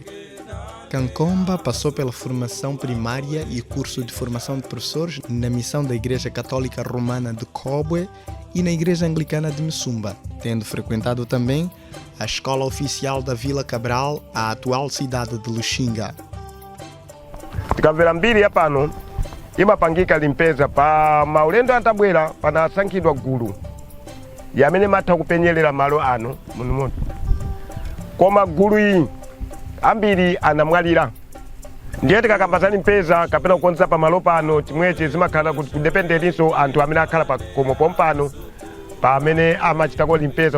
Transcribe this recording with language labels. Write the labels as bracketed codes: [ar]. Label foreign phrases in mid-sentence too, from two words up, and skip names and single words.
[pt] Kankomba passou pela formação primária e curso de formação de professores na missão da Igreja Católica Romana de Cobwe e na Igreja Anglicana de Misumba, tendo frequentado também a Escola Oficial da Vila Cabral, a atual cidade de Luxinga. [ny] Tikabvera mbiri yapano imapangika limpeza pa maulendo atabwera panasankhidwa gulu yamene matha kupenyerera malo ano muno. Koma gulu iyi ambiri anamwalira. Ndiye tikakamba limpeza kapena kukonza pa malo pano chimwechi zimakhala kuti kudependenso anthu amene akhala pa komo pompano pa amene amachitako limpeza.